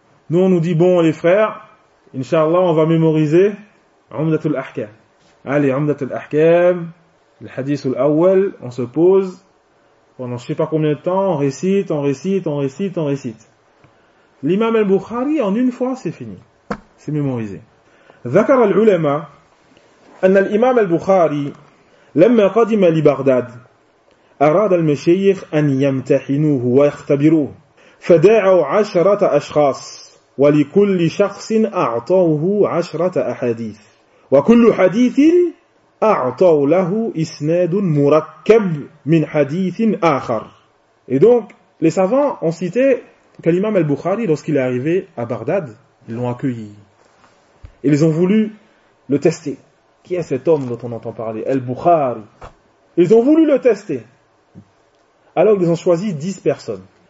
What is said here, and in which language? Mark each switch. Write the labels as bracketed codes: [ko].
[fr] Nous, on nous dit, bon, les frères, Inch'Allah, on va mémoriser عُمْدَةُ الْأَحْكَامِ. Allez, عُمْدَةُ الْأَحْكَامِ, le hadith al-awwal, on se pose, pendant je ne sais pas combien de temps, on récite. L'imam al-Bukhari, en une fois, c'est fini. C'est mémorisé. [ar] ذكر العلماء أن الإمام البخاري لما قدم لبغداد أراد المشيخ أن يمتحنوه ويختبروه فدعوا 10 أشخاص ولكل شخص أعطوه 10 أحاديث وكل حديث أعطوا له إسناد مركب من حديث آخر. [fr] Et donc les savants ont cité que l'imam al-Bukhari, lorsqu'il est arrivé à Bagdad, ils l'ont accueilli. Ils ont voulu le tester. Qui est cet homme dont on entend parler? Al-Bukhari. Ils ont voulu le tester. Alors ils ont choisi 10 personnes.